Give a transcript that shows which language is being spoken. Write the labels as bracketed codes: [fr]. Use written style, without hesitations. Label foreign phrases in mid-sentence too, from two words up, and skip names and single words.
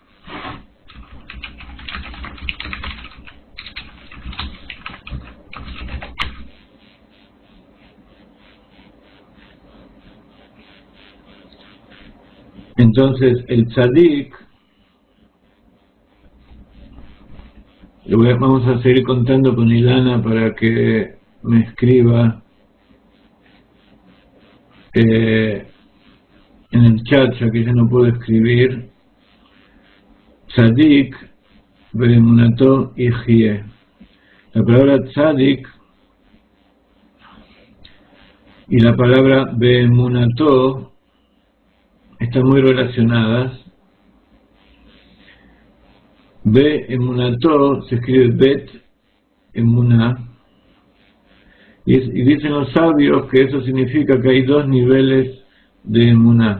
[es] Entonces el tzadik, vamos a seguir contando con Ilana para que me escriba en el chat, ya que yo no puedo escribir. [he] צדיק באמונתו יחיה. [es] La palabra tzadik y la palabra beemunato están muy relacionadas. Beemunato se escribe [he] בית אמונה, [es] y dicen los sabios que eso significa que hay dos niveles de emuná.